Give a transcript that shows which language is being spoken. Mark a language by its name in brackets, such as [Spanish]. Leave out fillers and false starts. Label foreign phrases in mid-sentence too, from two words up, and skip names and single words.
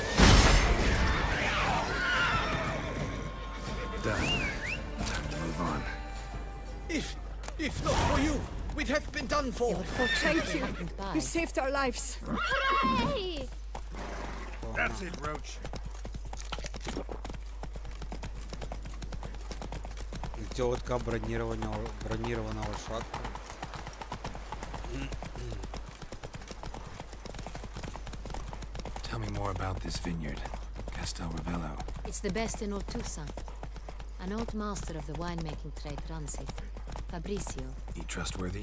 [English] Done. Time to move on. If not for you, we'd have been done for. Thank you. You saved our lives. Hooray! That's it, Roach. [Ukrainian] Цього така бронірована лошадка. [English] Tell me more about this vineyard. Castel Ravello. It's the best in all Toussaint. An old master of the winemaking trade runs it. Fabricio. He trustworthy?